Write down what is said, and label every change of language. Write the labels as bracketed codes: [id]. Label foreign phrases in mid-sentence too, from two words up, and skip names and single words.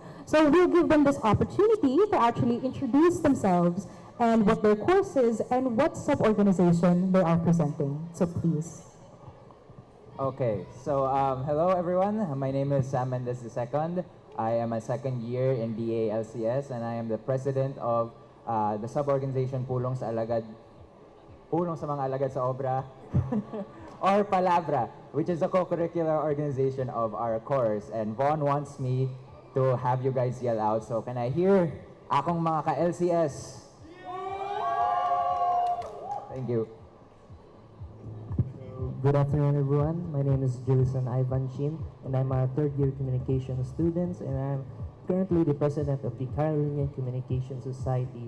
[en] So we'll give them this opportunity to actually introduce themselves and what their course is and what sub-organization they are presenting. So please. Okay, so hello everyone. My name is Sam Mendez II. I am a second year in BA LCS, and I am the president of the sub-organization Pulong sa mga alagad sa obra, or Palabra, which is a co-curricular organization of our course. And Vaughn wants me to have you guys yell out. So can I hear [ceb] akong mga ka-LCS? [en] Thank you. Good afternoon, everyone. My name is Julison Ivan Chin, and I'm a third-year communication student, and I'm currently the president of the Carolinian Communication Society.